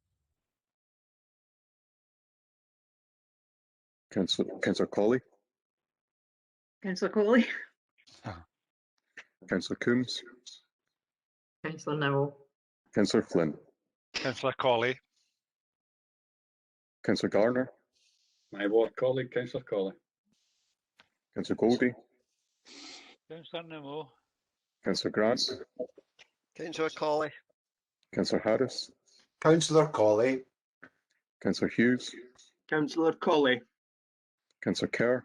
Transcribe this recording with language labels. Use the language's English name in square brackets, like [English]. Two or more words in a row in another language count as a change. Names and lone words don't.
[English] Councillor Colley. Councillor Colley. Councillor Coombs. Councillor Nimmo. Councillor Flynn. Councillor Colley. Councillor Garner. My ward colleague, Councillor Colley. Councillor Goldie. Councillor Nimmo. Councillor Grant. Councillor Colley. Councillor Harris. Councillor Colley. Councillor Hughes. Councillor Colley. Councillor Kerr.